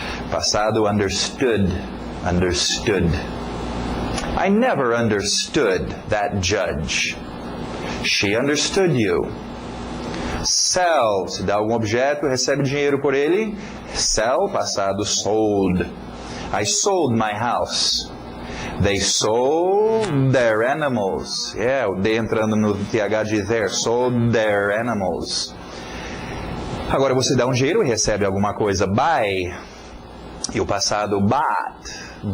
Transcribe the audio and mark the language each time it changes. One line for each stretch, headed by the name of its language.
English: Passado, understood, understood. I never understood that judge. She understood you.
Portuguese: Sell, se dá algum objeto, recebe dinheiro por ele.
English: Sell, passado, sold. I sold my house. They sold their animals.
Portuguese: O D entrando no TH de there.
English: Sold their animals.
Portuguese: Agora você dá um dinheiro e recebe alguma coisa. Buy. E o passado, bought.